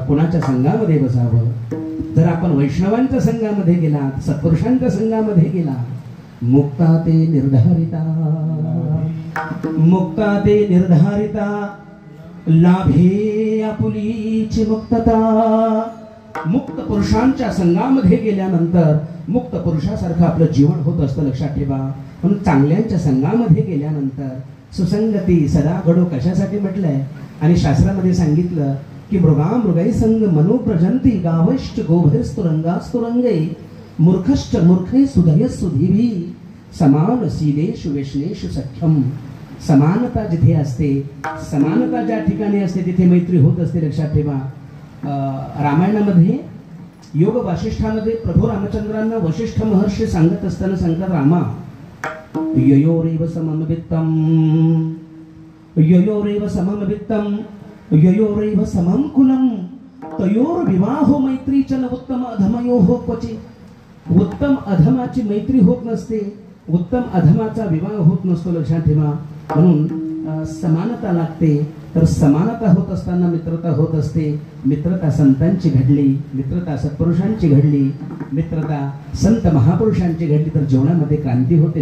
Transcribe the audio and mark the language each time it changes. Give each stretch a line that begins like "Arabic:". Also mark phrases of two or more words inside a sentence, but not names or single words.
Marathi: कोणाच्या संघामध्ये बसावं. जर आपण वैष्णवांच्या संघामध्ये गेला, सत्पुरुषांच्या संघामध्ये गेला, मुक्ता ते निर्धारिता लाभे आपुलीची मुक्तता. मुक्त पुरुषांच्या संघामध्ये गेल्यानंतर मुक्त पुरुषासारखं आपलं जीवन होत असतं. लक्षात ठेवा. म्हणून चांगल्यांच्या संघामध्ये गेल्यानंतर सुसंगती सदा घडो. कशासाठी म्हटलंय? आणि शास्त्रामध्ये सांगितलं की
Sanskrit: मृगाई संग मनोप्रजंती गावश्च गोभयस्तुरंगास्तुरंगै मूर्खश्च मूर्खै सुधय सुधीभी समान शीलेषु वैष्णेषु सख्यम.
Marathi: समानता जिथे असते, समानता ज्या ठिकाणी असते तिथे मैत्री होत असते. लक्षात ठेवा. रामायणामध्ये योग वासिष्ठामध्ये प्रभू रामचंद्रांना वशिष्ठ महर्षी सांगत असताना सांगतात,
Sanskrit: रामा ययोरेव सममवित्तम ययोरेव समम कुलम तयोर विवाहो मैत्री च न उत्तम अधमयोः क्वचित्.
Marathi: उत्तम अधमाची मैत्री होत नसते, उत्तम अधमाचा विवाह होत नसतो. लक्षात ठेवा. म्हणून समानता लागते, तर समानता होत असताना मित्रता होत असते. मित्रता संतांची घडली, मित्रता सत्पुरुषांची घडली, मित्रता संत महापुरुषांची घडली तर जीवनामध्ये क्रांती होते.